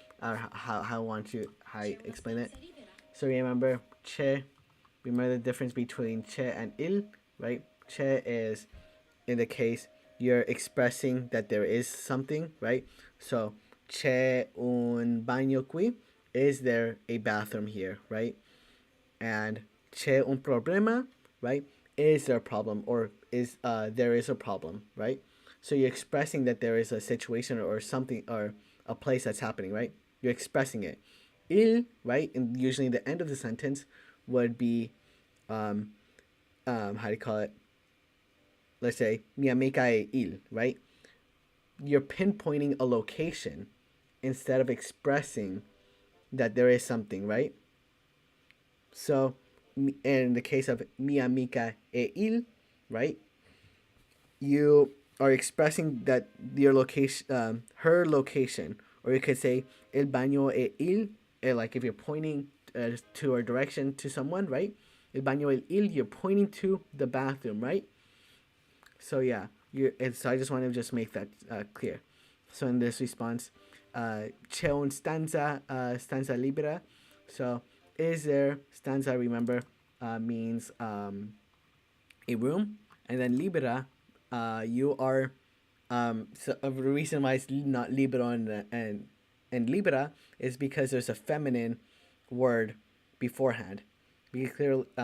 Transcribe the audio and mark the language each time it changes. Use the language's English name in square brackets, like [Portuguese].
[English] Or how I explain it. So remember, c'è. Remember the difference between c'è and il, right? C'è is, in the case, you're expressing that there is something, right? So, [Italian] c'è un bagno qui. [English] Is there a bathroom here, right? [Italian] And c'è un problema, right? [English] Is there a problem, or is there is a problem, right? So you're expressing that there is a situation or something or a place that's happening, right? You're expressing it. Il, right? And usually the end of the sentence would be how do you call it? Let's say [Italian] mi amica è il, [English] right? You're pinpointing a location instead of expressing that there is something, right? So in the case of [Italian] mi amica è il, [English] right? You are expressing that your location, her location, or you could say [Italian] el baño è il, [English] like if you're pointing to a direction to someone, right? [Italian] El baño è il, [English] you're pointing to the bathroom, right? So yeah, so I just want to just make that clear. So in this response, [Italian] c'è un stanza libera. [English] So is there, stanza, remember, means a room, and then libera, you are so the reason why it's not libero and libera is because there's a feminine word beforehand, be clear.